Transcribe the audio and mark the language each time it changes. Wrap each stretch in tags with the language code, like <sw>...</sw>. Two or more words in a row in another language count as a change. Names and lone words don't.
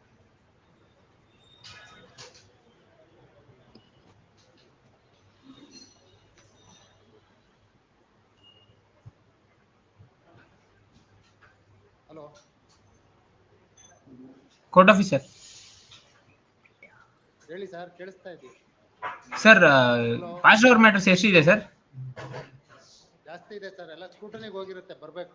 <kn>ಹಲೋ</kn> <en>Court officer?</en> <kn>ಹೇಳಿ ಸರ್, ಕೇಳಿಸ್ತಾ ಇದೆಯಾ?</kn> <en>Sir, past hour matters</en> <kn>ಎಷ್ಟಿದೆ ಸರ್? ಜಾಸ್ತಿ ಇದೆ ಸರ್, ಎಲ್ಲ ಸ್ಕೂಟನಿಗೆ ಹೋಗಿರುತ್ತೆ, ಬರ್ಬೇಕು.</kn>